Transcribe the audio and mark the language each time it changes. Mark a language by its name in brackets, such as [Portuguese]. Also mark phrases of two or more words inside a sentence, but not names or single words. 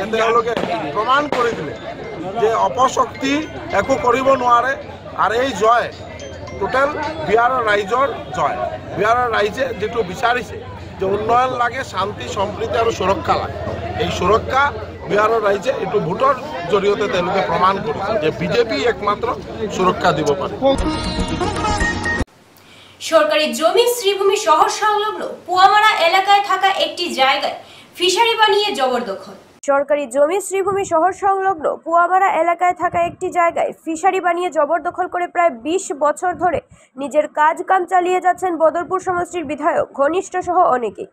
[Assamese] তেওঁলোকে প্ৰমাণ কৰি দিলে যে অপশক্তি একো কৰিব নোৱাৰে আৰু এই জয় টোটেল বিহাৰৰ ৰাইজৰ জয়। বিহাৰৰ ৰাইজে যিটো বিচাৰিছে যে উন্নয়ন লাগে, শান্তি সম্প্ৰীতি আৰু সুৰক্ষা লাগে, এই সুৰক্ষা বিহাৰৰ ৰাইজে এইটো ভোটৰ জৰিয়তে তেওঁলোকে প্ৰমাণ কৰিছে যে বিজেপি একমাত্ৰ সুৰক্ষা দিব পাৰে। [Bangla] সরকারি জমি শ্রীভূমি শহর সংলগ্ন পুয়ামারা এলাকায় থাকা একটি জায়গায় ফিশারি বানিয়ে জবরদখল। সরকারি জমি শ্রীভূমি শহর সংলগ্ন পুয়ামারা এলাকায় থাকা একটি জায়গায় ফিশারি বানিয়ে জবরদখল করে প্রায় 20 বছর ধরে নিজের কাজ কাম চালিয়ে যাচ্ছেন বদরপুর সমষ্টির বিধায়ক ঘনিষ্ঠ সহ অনেকেই।